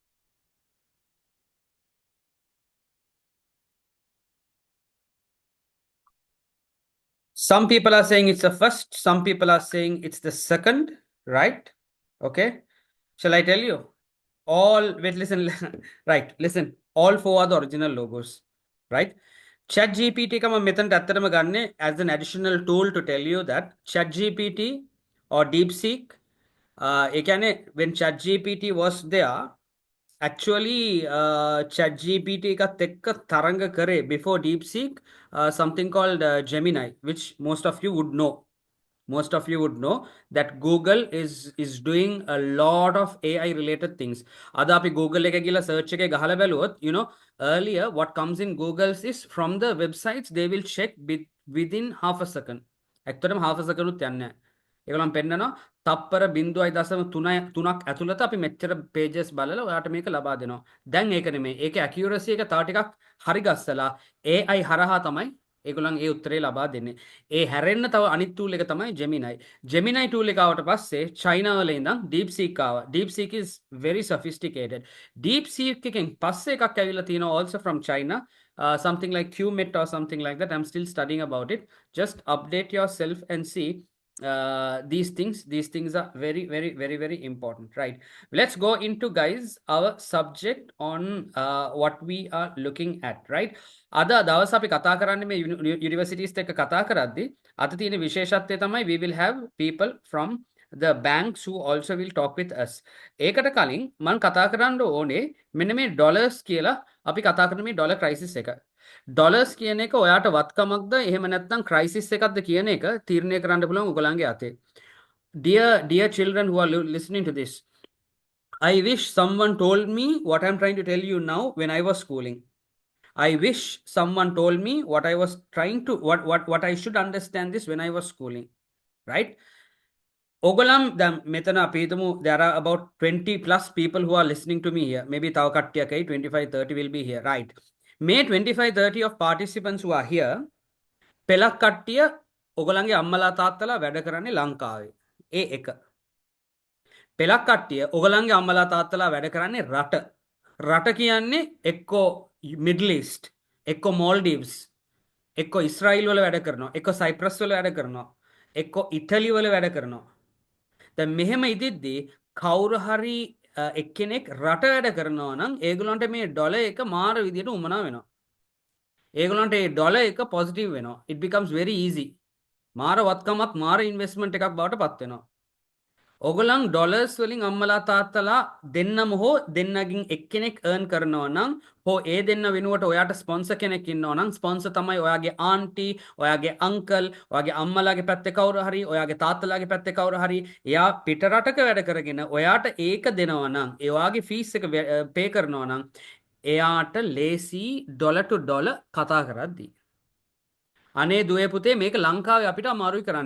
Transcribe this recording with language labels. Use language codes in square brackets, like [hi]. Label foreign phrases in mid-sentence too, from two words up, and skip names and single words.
[en] Some people are saying it's the first, some people are saying it's the second, right? Okay. Shall I tell you? Wait, listen, right, listen. All 4 are the original logos, right? [si] ChatGPT එක මම මෙතනට ඇත්තටම ගන්නෙ [en] as an additional tool to tell you that ChatGPT or DeepSeek [si] ඒ කියන්නේ [en] when ChatGPT was there actually ChatGPT [si] එකත් එක්ක තරඟ කරේ [en] before DeepSeek something called Gemini which most of you would know that Google is doing a lot of AI related things. [si] අද අපි Google එක ගිහලා search එකේ ගහලා බැලුවොත් [en] you know earlier what comes in Google's is from the websites they will check within half a second. [si] ඇත්තටම [en] half a second [si] උත් යන්නේ නැහැ. ඒගොල්ලන් පෙන්නනවා තප්පර 0.3ක් ඇතුළත අපි මෙච්චර pages බලලා ඔයාට මේක ලබා දෙනවා. දැන් ඒක නෙමෙයි. ඒකේ accuracy එක තව ටිකක් හරි ගස්සලා AI හරහා තමයි ඒගොල්ලන් ඒ උත්තරේ ලබා දෙන්නේ. ඒ හැරෙන්න තව අනිත් tool එක තමයි Gemini. Gemini tool එක ආවට පස්සේ China වල ඉඳන් DeepSeek ආවා. [en] DeepSeek is very sophisticated. [si] DeepSeek එකෙන් පස්සේ එකක් ඇවිල්ලා තියෙනවා [en] also from China. Something like QMet or something like that. I'm still studying about it. Just update yourself and see these things are very important, right? Let's go into guys our subject on what we are looking at, right? [si] අද දවස් අපි කතා කරන්නේ මේ universities එක්ක කතා කරද්දී අද තියෙන විශේෂත්වය තමයි [en] we will have people from the banks who also will talk with us. [si] ඒකට කලින් මම කතා කරන්න ඕනේ මෙන්න මේ dollars කියලා අපි කතා කරන මේ [en] dollar crisis [si] එක. ඩොලර්ස් කියන එක ඔයාට වත්කමක්ද එහෙම නැත්නම් ක්‍රයිසිස් එකක්ද කියන එක තීරණය කරන්න පුළුවන් ඔයගලන්ගේ අතේ. [en] Dear children who are listening to this, I wish someone told me what I'm trying to tell you now when I was schooling. I wish someone told me what I was trying to what I should understand this when I was schooling, right? [si] ඔගලම් දැන් මෙතන අපි හිතමු [en] there are about 20 plus people who are listening to me here. Maybe [si] තව කට්ටියකයි [en] 25-30 will be here, right? May 25-30 of participants who are here [si] පෙලක් කට්ටිය ඔගලන්ගේ අම්මලා තාත්තලා වැඩ කරන්නේ ලංකාවේ. ඒ එක. පෙලක් කට්ටිය ඔගලන්ගේ අම්මලා තාත්තලා වැඩ කරන්නේ රට. රට කියන්නේ එක්කෝ මිඩල් ඊස්ට්, එක්කෝ මෝල්ඩීව්ස්, එක්කෝ ඉස්රායිල් වල වැඩ කරනවා, එක්කෝ සයිප්‍රස් වල වැඩ කරනවා, එක්කෝ ඉටලි වල වැඩ කරනවා. දැන් මෙහෙම ඉදිද්දී කවුරු හරි එක්කෙනෙක් රට වැඩ කරනවා නම් ඒගොල්ලන්ට මේ ඩොලර් එක මාර විදියට උමනා වෙනවා. ඒගොල්ලන්ට ඒ ඩොලර් එක පොසිටිව් වෙනවා. [en] it becomes very easy. [si] මාර වත්කමක් මාර ඉන්වෙස්ට්මන්ට් එකක් බවට පත් වෙනවා. ඔගොල්ලන් ඩොලර්ස් වලින් අම්මලා තාත්තලා දෙන්නම හෝ දෙන්නකින් එක්කෙනෙක් earn කරනවා නම් හෝ ඒ දෙන්න වෙනුවට ඔයාට ස්පොන්සර් කෙනෙක් ඉන්නවා නම් ස්පොන්සර් තමයි ඔයාගේ ආන්ටි, ඔයාගේ අංකල්, ඔයාගේ අම්මලාගේ පැත්තේ කවුරු හරි, ඔයාගේ තාත්තලාගේ පැත්තේ කවුරු හරි එයා පිට රටක වැඩ කරගෙන ඔයාට ඒක දෙනවා නම් ඒ ඔයාගේ ෆීස් එක පේ කරනවා නම් එයාට ලේසි [en] dollar to dollar [si] කතා කරද්දී අනේ දුවේ පුතේ මේක ලංකාවේ අපිට අමාරුයි කරන්න.